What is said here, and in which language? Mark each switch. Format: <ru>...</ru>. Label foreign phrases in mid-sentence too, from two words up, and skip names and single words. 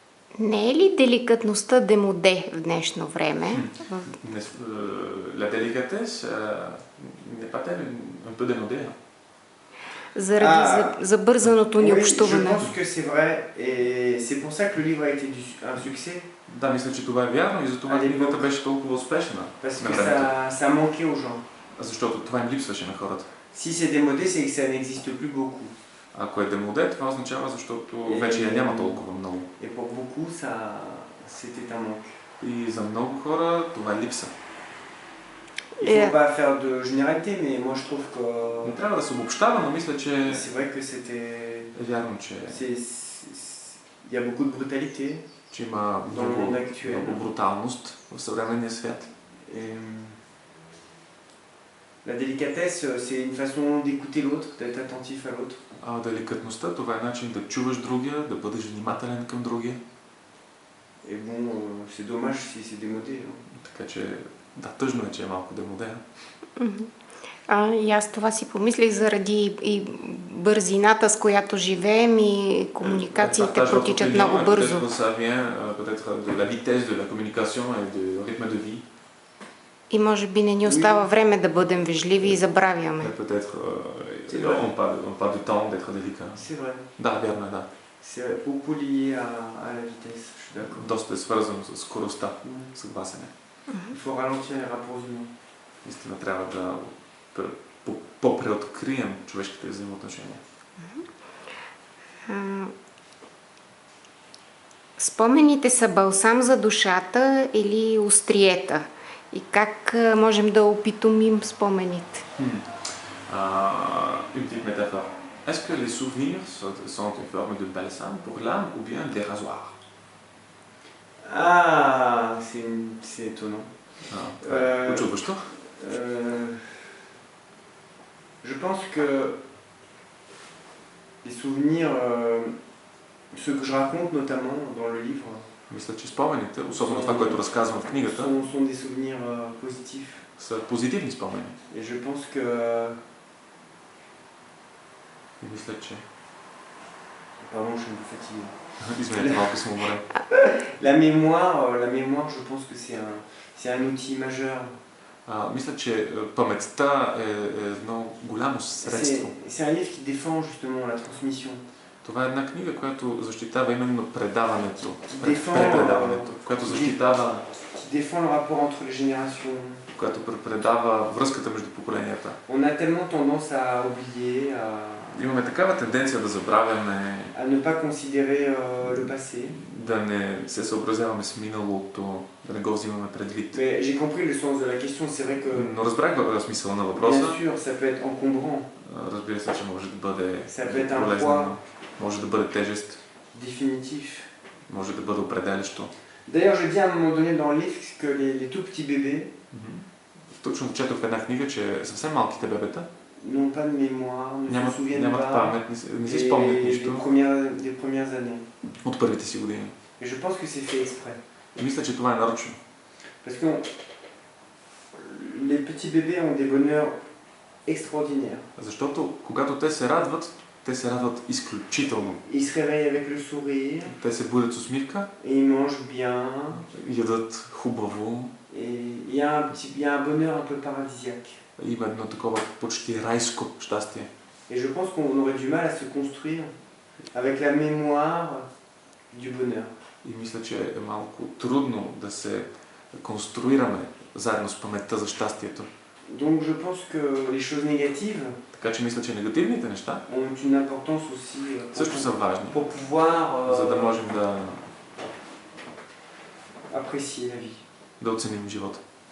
<bg>Не е ли деликатността демоде в днешно време?</bg> <fr>La délicatesse n'est pas-elle un peu démodée?</fr> <bg>Заради забързаното ни</bg> <fr>Oui, je</fr> <bg>общуване.</bg> <fr>pense que c'est vrai et c'est pour ça que le livre a été un succès.</fr> <bg>Да, мисля, че това е вярно и затова книгата беше толкова успешна.</bg> <fr>Parce que ça manquait aux gens.</fr> <bg>Защото това им липсваше на хората.</bg> <fr>Si c'est démodé, c'est que ça n'existe plus beaucoup.</fr> <bg>Ако е демоде, това означава, защото вече я няма толкова много.</bg> <fr>Et pour beaucoup, c'était un manque.</fr> <bg>И за много хора това е липса.</bg> <fr>Il ne faut pas faire de généralité, mais moi je trouve que...</fr> <bg>Не трябва да се обобщава, но мисля, че...</bg> <fr>C'est vrai que c'était...</fr> <bg>Е вярно, че...</bg> <fr>Il y a beaucoup de brutalité.</fr> <bg>Че има много бруталност в съвременния свят.</bg> <fr>Et la délicatesse, c'est une façon d'écouter l'autre, d'être attentif à l'autre.</fr> <bg>Деликатността, това е начин да чуваш другия, да бъдеш внимателен към другия.</bg> <fr>Et bon, c'est dommage si c'est démodé.</fr> <bg>Така че, да, тъжно е, че е малко демоде. И аз това си помислих заради и бързината, с която живеем и комуникациите протичат много бързо. И може би не ни остава време да бъдем вежливи и забравяме. Да, вярно е, да.</bg> <fr>C'est beaucoup lié à la vitesse, je suis d'accord.</fr> <bg>Доста е свързано с скоростта, съгласен е.</bg> <fr>Il faut ralentir les rapports humains.</fr> <bg>Наистина трябва да по-преоткрием човешките взаимоотношения. Спомените са балсам за душата или остриета? И как можем да опитомим спомените?</bg> <fr>Une petite métaphore. Est-ce que les souvenirs sont une forme de balsam pour l'âme ou bien des rasoirs? Ah, c'est étonnant.</fr> <bg>Учудващо?</bg> <fr>Je pense que les souvenirs, ceux que je raconte notamment dans le livre,</fr> <bg>мисля, че спомените, особено това, което разказвам в книгата,</bg> <fr>sont des souvenirs positifs.</fr> <bg>Са позитивни спомени.</bg> <fr>Et je pense que...</fr> <bg>И мисля, че...</bg> <fr>Pardon, je suis un peu fatigué.</fr> <bg>Извинете, малко съм уморен.</bg> <fr>La mémoire, je pense que c'est un outil majeur.</fr> <bg>Мисля, че паметта е едно голямо средство.</bg> <fr>C'est un livre qui défend justement la transmission.</fr> <bg>Това е една книга, която защитава именно предаването, препредаването, която защитава,</bg> <fr>qui défend le rapport entre les générations.</fr> <bg>Която предава връзката между поколенията.</bg> <fr>On a tellement tendance à oublier,</fr> <bg>Имаме такава тенденция да забравяме,</bg> <fr>à ne pas considérer le passé.</fr> <bg>Да не се съобразяваме с миналото, да не го взимаме предвид.</bg> <fr>Mais j'ai compris le sens de la question, c'est vrai que...</fr> <bg>Но разбрах смисъла на въпроса.</bg> <fr>Bien sûr, ça peut être encombrant.</fr> <bg>Разбира се, че може да бъде полезно, може да бъде тежест.</bg> <fr>Définitif.</fr> <bg>Може да бъде определящо.</bg> <fr>D'ailleurs, je dis à un moment donné dans le livre que les tout petits bébés</fr> <bg>Точно четох в една книга, че съвсем малките бебета</bg> <fr>n'ont pas de mémoire, ne se souviennent pas</fr> <bg>памет, не си спомнят нищо</bg> <fr>des premières années.</fr> <bg>От първите си години.</bg> <fr>Et je pense que c'est fait exprès.</fr> <bg>И мисля, че това е нарочно.</bg> <fr>Parce que les petits bébés ont des bonheurs extraordinaires.</fr> <bg>Защото когато те се радват изключително.</bg> <fr>Ils se réveillent avec le sourire.</fr> <bg>Те се будят с усмивка.</bg> <fr>Et ils mangent bien.</fr> <bg>Ядат хубаво.</bg> <fr>Et il y a un bonheur un peu paradisiaque.</fr> <bg>Има едно такова почти райско щастие.</bg> <fr>Et je pense qu'on aurait du mal à se construire avec la mémoire du bonheur.</fr> <bg>И мисля, че е малко трудно да се конструираме заедно с паметта за щастието.</bg> <fr>Donc je pense que les choses négatives</fr> <bg>Така че мисля, че негативните неща</bg> <fr>ont une importance aussi</fr> <bg>също са важни,</bg> <fr>pour pouvoir</fr> <bg>за да можем да</bg> <fr>apprécier la vie.</fr> <bg>оценим живота.</bg>